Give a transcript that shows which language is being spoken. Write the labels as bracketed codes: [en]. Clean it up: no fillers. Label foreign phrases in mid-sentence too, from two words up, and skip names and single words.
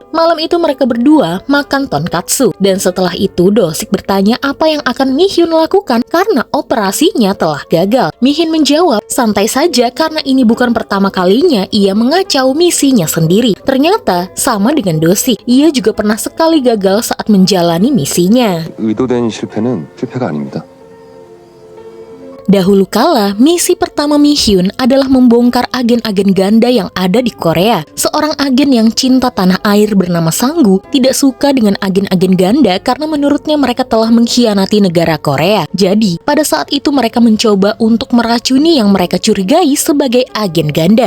[id] Malam itu mereka berdua makan tonkatsu. Dan setelah itu Do-sik bertanya apa yang akan Mi-hyun lakukan karena operasinya telah gagal. Mi-hyun menjawab, santai saja karena ini bukan pertama kalinya ia mengacau misinya sendiri. Ternyata sama dengan Do-sik, ia juga pernah sekali gagal saat menjalani misinya. [ko] 의도된 실패는 실패가 아닙니다. [id] Dahulu kala, misi pertama Mi-hyun adalah membongkar agen-agen ganda yang ada di Korea. Seorang agen yang cinta tanah air bernama Sang-gu tidak suka dengan agen-agen ganda karena menurutnya mereka telah mengkhianati negara Korea. Jadi, pada saat itu mereka mencoba untuk meracuni yang mereka curigai sebagai agen ganda.